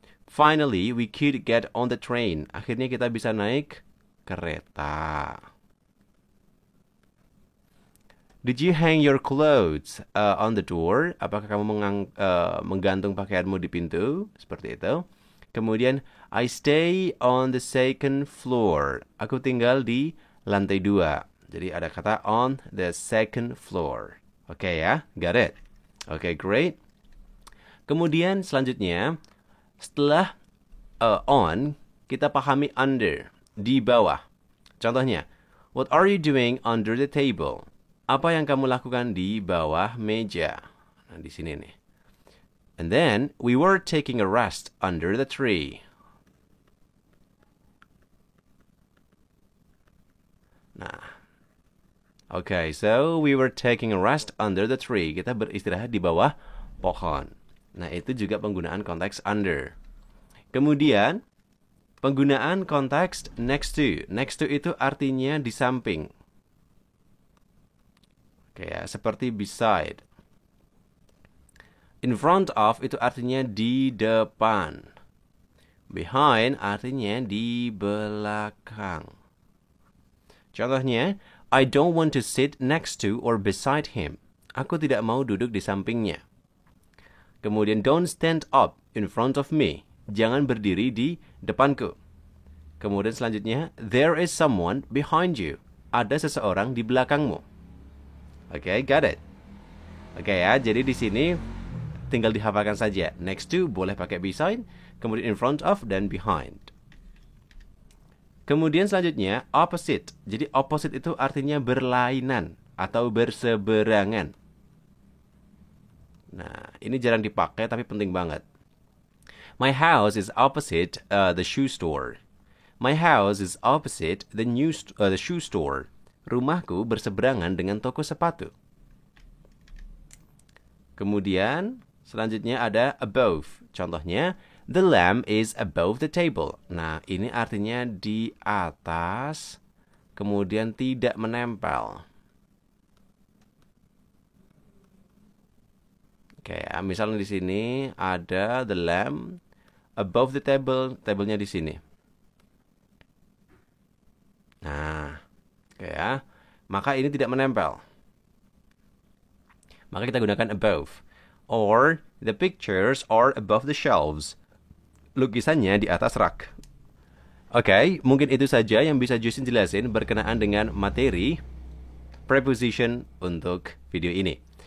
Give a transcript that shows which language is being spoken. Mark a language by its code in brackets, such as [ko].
[en] Finally we could get on the train. [id] Akhirnya kita bisa naik kereta. [en] Did you hang your clothes on the door? [id] Apakah kamu menggantung pakaianmu di pintu? Seperti itu. [en] Kemudian, I stay on the second floor. [id] Aku tinggal di lantai 2. Jadi ada kata [en] on the second floor. [id] Oke ya, [en] got it? [id] Oke, great. Kemudian selanjutnya, setelah on, kita pahami under, di bawah. [en] Contohnya, what are you doing under the table? [id] Apa yang kamu lakukan di bawah meja? Nah, di sini nih. [en] And then, we were taking a rest under the tree. Nah. Okay, so we were taking a rest under the tree. [id] Kita beristirahat di bawah pohon. Nah, itu juga penggunaan konteks under. Kemudian, penggunaan konteks next to. Next to itu artinya di samping. Oke ya, seperti beside. In front of itu artinya di depan. Behind artinya di belakang. [en] Contohnya, I don't want to sit next to or beside him. [id] Aku tidak mau duduk di sampingnya. [en] Kemudian, don't stand up in front of me. [id] Jangan berdiri di depanku. Kemudian selanjutnya, [en] there is someone behind you. [id] Ada seseorang di belakangmu. Oke, [en] got it. [id] Oke ya, jadi di sini tinggal dihafalkan saja. Next to boleh pakai beside, kemudian in front of, dan behind. Kemudian selanjutnya, opposite. Jadi opposite itu artinya berlainan atau berseberangan. Nah, ini jarang dipakai tapi penting banget. [en] My house is opposite the shoe store. My house is opposite the shoe store. [id] Rumahku berseberangan dengan toko sepatu. Kemudian selanjutnya ada [en] above. Contohnya, the lamp is above the table. [id] Nah, ini artinya di atas, kemudian tidak menempel. Oke, misalnya di sini ada [en] the lamp above the table, [id] tablenya di sini. Nah, oke ya. Maka ini tidak menempel. Maka kita gunakan above. [en] Or, the pictures are above the shelves. [id] Lukisannya di atas rak. Oke, mungkin itu saja yang bisa Justin jelasin berkenaan dengan materi preposition untuk video ini.